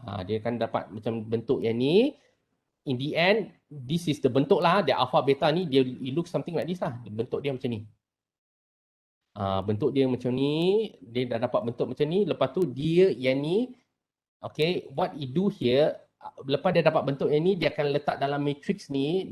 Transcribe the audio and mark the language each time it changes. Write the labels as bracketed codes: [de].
[ms] Dia akan dapat macam bentuk yang ni. [en] In the end, this is the bentuk lah. The alpha beta ni, it looks something like this lah. [ms] Bentuk dia macam ni. Bentuk dia macam ni. Dia dah dapat bentuk macam ni. Lepas tu dia yang ni. [en] Okay, what he do here. [ms] Lepas dia dapat bentuk yang ni, dia akan letak dalam matrix ni.